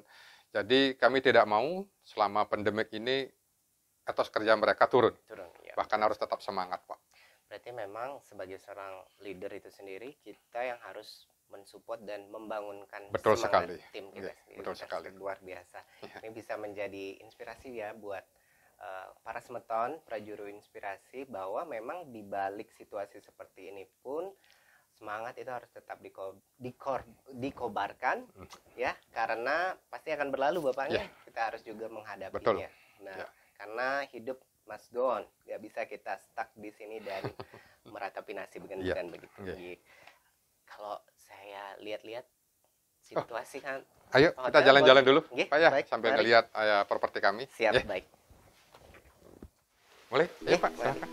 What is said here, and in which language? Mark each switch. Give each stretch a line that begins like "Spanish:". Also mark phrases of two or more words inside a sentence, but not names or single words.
Indonesian: Jadi kami tidak mau selama pandemik ini etos kerja mereka turun ya. Bahkan harus tetap semangat, Pak. Berarti memang sebagai seorang leader itu sendiri, kita yang harus mensupport dan membangunkan semangat tim kita sendiri. Betul sekali. Luar biasa. Ini bisa menjadi inspirasi ya buat para semeton, prajuru inspirasi, bahwa memang di balik situasi seperti ini pun semangat itu harus tetap dikobarkan ya, karena pasti akan berlalu Bapaknya. Kita harus juga menghadapinya. Nah, karena hidup
English: must go on,
Indonesian: nggak bisa kita stuck di sini dan meratapi nasib bukan begitu. Kalau saya lihat-lihat situasi kan. Ayo kita jalan-jalan dulu, Pak ya, baik, sambil ngelihat properti kami. Siap, baik. Boleh? Ayo Pak, silakan.